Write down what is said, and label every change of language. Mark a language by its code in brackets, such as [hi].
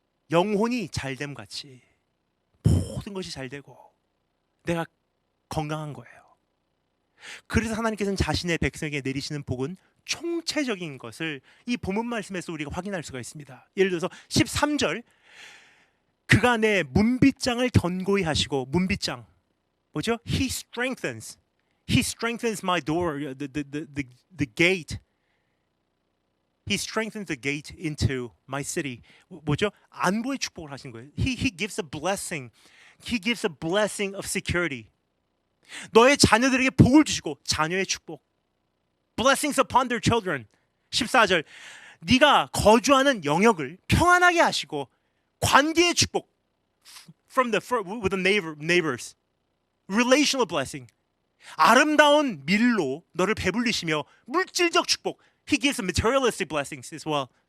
[ko] 영혼이 잘됨 같이 모든 것이 잘되고 내가 건강한 거예요. 그래서 하나님께서는 자신의 백성에게 내리시는 복은 총체적인 것을 이 본문 말씀에서 우리가 확인할 수가 있습니다. 예를 들어서 13절, 그가 내 문빗장을 견고히 하시고, 문빗장 뭐죠? [en] He strengthens my door, the gate. He strengthens the gate into my city. [ko] 뭐죠? 안보의 축복을 하신 거예요. [en] He gives a blessing. He gives a blessing of security. [ko] 너의 자녀들에게 복을 주시고, 자녀의 축복. [en] Blessings upon their children. [ko] 14절, 네가 거주하는 영역을 평안하게 하시고 관계의 축복 [en] with the neighbors, relational blessing, [ko] 아름다운 밀로 너를 배불리시며 물질적 축복, [en] He gives materialistic blessings as well.